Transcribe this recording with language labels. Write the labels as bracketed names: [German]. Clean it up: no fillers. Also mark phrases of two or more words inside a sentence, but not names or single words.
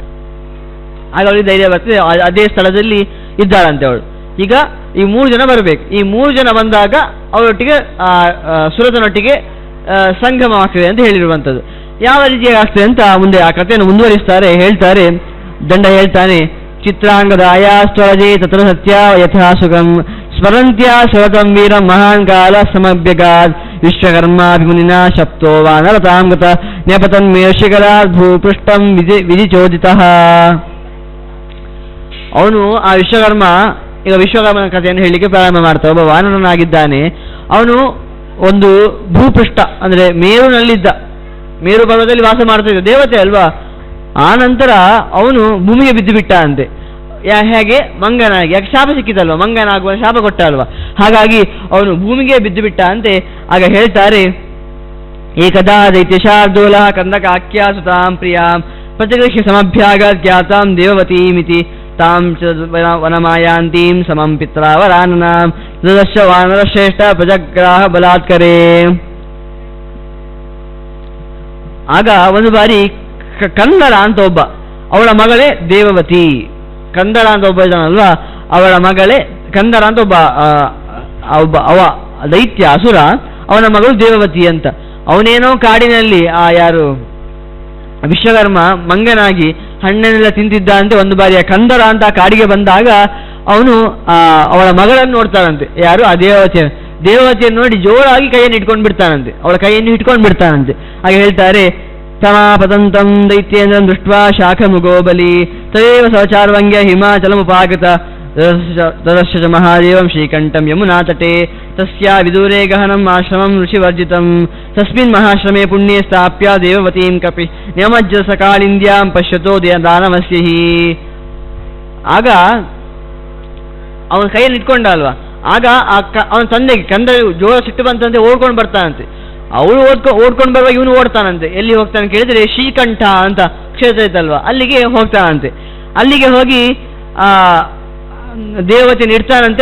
[Kannada] ಆಗ ಅವಳಿಗೆ ಧೈರ್ಯ ಬರ್ತದೆ, ಅದೇ ಸ್ಥಳದಲ್ಲಿ ಇದ್ದಾಳಂತೆ ಅವಳು. ಈಗ ಈ 3 ಜನ ಬರಬೇಕು, ಈ 3 ಜನ ಬಂದಾಗ ಅವರೊಟ್ಟಿಗೆ ಸುರತನೊಟ್ಟಿಗೆ ಸಂಗಮವಾಗ್ತದೆ ಅಂತ ಹೇಳಿರುವಂಥದ್ದು. ಯಾವ ರೀತಿಯಾಗಿ ಆಗ್ತದೆ ಅಂತ ಮುಂದೆ ಆ ಕಥೆಯನ್ನು ಮುಂದುವರಿಸ್ತಾರೆ. ಹೇಳ್ತಾರೆ, ದಂಡ ಹೇಳ್ತಾನೆ, [Sanskrit] ಚಿತ್ರಾಂಗದ ಆಯಾಸ್ತ್ವರಜೆ ತತ್ರ ಸತ್ಯ ಯಥಾ ಸುಖಂ ಸ್ಮರಂತ್ಯ ಸ್ವರತಂ ವೀರಂ ಮಹಾನ್ ಕಾಲ ಸಮಭ್ಯಗಾದ್ ವಿಶ್ವಕರ್ಮಾಭಿಮುನಿನ ಶಪ್ತೋ ವಾನರತಾಂಗತ ನ್ಯಪತನ್ ಮೇಷಿಕರಾತ್ ಭೂಪೃಷ್ಟಂ ವಿಧಿಚೋದಿತಃ. [Kannada] ಅವನು ಆ ಈಗ ವಿಶ್ವಕರ್ಮನ ಕಥೆಯನ್ನು ಹೇಳಲಿಕ್ಕೆ ಪ್ರಾರಂಭ ಮಾಡ್ತಾ, ಒಬ್ಬ ವಾನರನಾಗಿದ್ದಾನೆ. ಅವನು ಒಂದು ಭೂಪೃಷ್ಠ ಅಂದರೆ ಮೇರುನಲ್ಲಿದ್ದ, ಮೇರು ಪರ್ವತದಲ್ಲಿ ವಾಸ ಮಾಡ್ತಾ ಇದ್ದ, ದೇವತೆ ಅಲ್ವಾ. ಆ ನಂತರ ಅವನು ಭೂಮಿಗೆ ಬಿದ್ದು ಬಿಟ್ಟ ಅಂತೆ. ಹೇಗೆ? ಮಂಗನಾಗಿ. ಯಾಕೆ ಶಾಪ ಸಿಕ್ಕಿತಲ್ವ, ಮಂಗನಾಗುವ ಶಾಪ ಕೊಟ್ಟ ಅಲ್ವಾ, ಹಾಗಾಗಿ ಅವನು ಭೂಮಿಗೆ ಬಿದ್ದು ಬಿಟ್ಟ ಅಂತೆ. ಆಗ ಹೇಳ್ತಾರೆ, [Sanskrit] ಏಕದಾ ದೈತ್ಯಶಾರ್ದೂಲ ಕಂದಕಾಖ್ಯಾಸುತಾಂ ಪ್ರಿಯಾಂ ಪ್ರತಿಗೃಹ್ಯ ಸಮಭ್ಯಾಗ ಖ್ಯಾತಾಂ ದೇವವತೀಮಿತಿ ತಾಂ ಚ ವನಮಾಯಾಂತೀಂ ಸಮಂ ಪಿತ್ರಾವರಾನನಾಂ ದದರ್ಶ ವಾನರಶ್ರೇಷ್ಠ ಪ್ರಜಗ್ರಾಹ ಬಲಾತ್ಕರೇ. [Kannada] ಆಗ ಒಂದು ಬಾರಿ ಕಂದರ ಅಂತ ಒಬ್ಬ, ಅವಳ ಮಗಳೇ ದೇವವತಿ. ಕಂದರ ಅಂತ ಒಬ್ಬ ಇದ್ದಾನಲ್ವಾ, ಅವಳ ಮಗಳೇ ಕಂದರ ಅಂತ ಅವ ದೈತ್ಯ ಅಸುರ, ಅವನ ಮಗಳು ದೇವವತಿ ಅಂತ. ಅವನೇನೋ ಕಾಡಿನಲ್ಲಿ ಯಾರು ವಿಶ್ವಕರ್ಮ ಮಂಗನಾಗಿ ಹಣ್ಣನ್ನೆಲ್ಲ ತಿಂತಿದ್ದ ಅಂತೆ. ಒಂದು ಬಾರಿ ಆ ಕಂದರ ಅಂತ ಕಾಡಿಗೆ ಬಂದಾಗ ಅವನು ಅವಳ ಮಗಳನ್ನು ನೋಡ್ತಾನಂತೆ. ಯಾರು? ಆ ದೇವವತಿಯನ್ನು ನೋಡಿ ಜೋರಾಗಿ ಕೈಯನ್ನು ಇಟ್ಕೊಂಡು ಬಿಡ್ತಾನಂತೆ, ಅವಳ ಕೈಯನ್ನು ಇಟ್ಕೊಂಡು ಬಿಡ್ತಾನಂತೆ. ಹಾಗೆ ಹೇಳ್ತಾರೆ, [Sanskrit] ತಮಾಪತಂತಂ ದೈತ್ಯೇಂದ್ರಂ ದೃಷ್ಟ್ವಾ ಶಾಖಮುಗೋ ಬಲಿ ತದೇವ ಸಚಾರ್ವಂಗ್ಯ ಹಿಮಾಚಲಮುಪಾಗತ ದದರ್ಶ ಚ ಮಹಾದೇವಂ ಶ್ರೀಕಂಠಂ ಯಮುನಾ ತಟೇ ತಸ್ಯಾ ವಿದೂರೇ ಗಹನಂ ಆಶ್ರಮಂ ಋಷಿವರ್ಜಿತಂ ತಸ್ಮಿನ್ ಮಹಾಶ್ರಮೇ ಪುಣ್ಯೇ ಸ್ಥಾಪ್ಯ ದೇವವತೀಂ ಕಪಿ ನ್ಯಮಜ್ಜ ಸಕಾಳಿಂದ್ಯಾಂ ಪಶ್ಯತೋ ದಾನವಸ್ಯ ಹಿ. [Kannada] ಆಗ ಅವನ ಕೈಯಲ್ಲಿ ಇಟ್ಕೊಂಡ ಅಲ್ವಾ, ಆಗ ಅವನ ತಂದೆಗೆ ಕಂದ ಜೋರ ಸಿಟ್ಟು ಬಂತಂತೆ, ಓಡ್ಕೊಂಡು ಬರ್ತಾನಂತೆ. ಅವಳು ಓಡ್ಕೊಂಡು ಬರುವಾಗ ಇವನು ಓಡ್ತಾನಂತೆ. ಎಲ್ಲಿ ಹೋಗ್ತಾನೆ ಕೇಳಿದ್ರೆ ಶ್ರೀಕಂಠ ಅಂತ ಕ್ಷೇತ್ರ ಇತ್ತಲ್ವಾ, ಅಲ್ಲಿಗೆ ಹೋಗ್ತಾನಂತೆ. ಅಲ್ಲಿಗೆ ಹೋಗಿ ದೇವತೆಯನ್ನು ಇಡ್ತಾನಂತೆ.